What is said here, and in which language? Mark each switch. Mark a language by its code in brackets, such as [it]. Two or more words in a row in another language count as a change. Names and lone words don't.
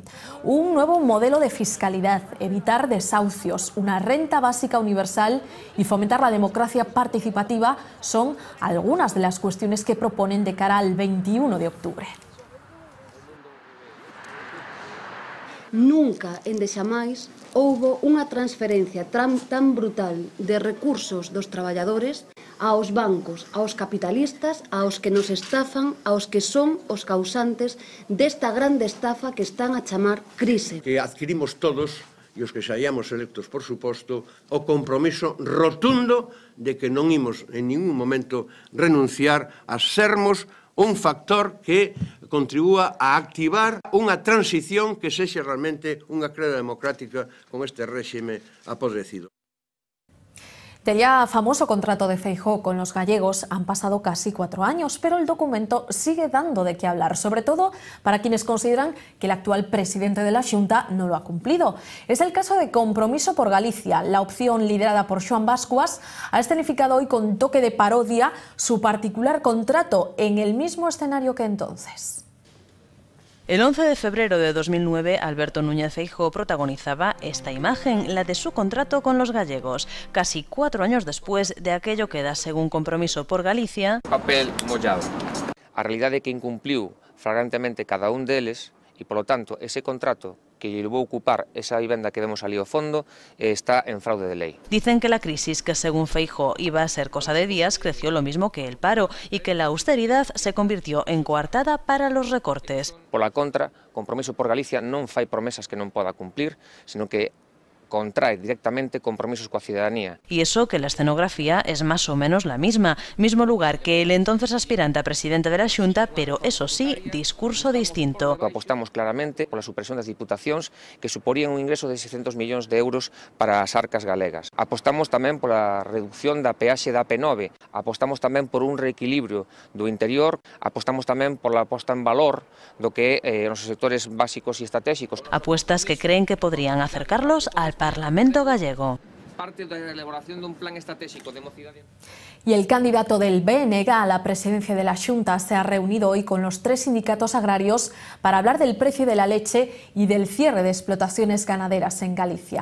[es] Un nuevo modelo de fiscalidad, evitar desahucios, una renta básica universal y fomentar la democracia participativa son algunas de las cuestiones que proponen de cara al 21 de octubre. [gl] Nunca, endexamais, houbo unha transferencia tan brutal de recursos dos traballadores aos bancos, aos capitalistas, aos que nos estafan, aos que son os causantes desta grande estafa que están a chamar crise. Que adquirimos todos, e os que saíamos electos, por suposto, o compromiso rotundo de que non imos en ningún momento renunciar a sermos un factor que contribúa a activar unha transición que sexa realmente unha creda democrática con este réxime apodrecido. [es] Del ya famoso contrato de Feijóo con los gallegos han pasado casi 4 años, pero el documento sigue dando de qué hablar, sobre todo para quienes consideran que el actual presidente de la Xunta no lo ha cumplido. Es el caso de Compromiso por Galicia. La opción liderada por Xoán Bascuas ha escenificado hoy con toque de parodia su particular contrato en el mismo escenario que entonces. El 11 de febrero de 2009, Alberto Núñez Feijóo protagonizaba esta imagen, la de su contrato con los gallegos, casi 4 años después de aquello que da, según Compromiso por Galicia, papel mollado. [gl] A realidade é que incumpliu flagrantemente cada un deles e, polo tanto, ese contrato que lle vou ocupar esa vivenda que vemos ali ao fondo está en fraude de lei. [es] Dicen que la crisis, que según Feijóo iba a ser cosa de días, creció lo mismo que el paro y que la austeridad se convirtió en coartada para los recortes. [gl] Pola contra, Compromiso por Galicia non fai promesas que non poda cumplir, sino que contrae directamente compromisos coa ciudadanía. [es] Y eso que la escenografía es más o menos la misma, mismo lugar que el entonces aspirante a presidente de la Xunta, pero eso sí, discurso distinto. [gl] Apostamos claramente pola supresión das diputacións que suporían un ingreso de 600 millóns de euros para as arcas galegas. Apostamos tamén pola reducción da peaxe da AP9, apostamos tamén por un reequilibrio do interior, apostamos tamén pola posta en valor do que nos sectores básicos e estratégicos. [es] Apuestas que creen que podrían acercarlos al Parlamento gallego. Parte de la elaboración de un plan estratégico de mocidade. Y el candidato del BNG a la presidencia de la Xunta se ha reunido hoy con los 3 sindicatos agrarios para hablar del precio de la leche y del cierre de explotaciones ganaderas en Galicia.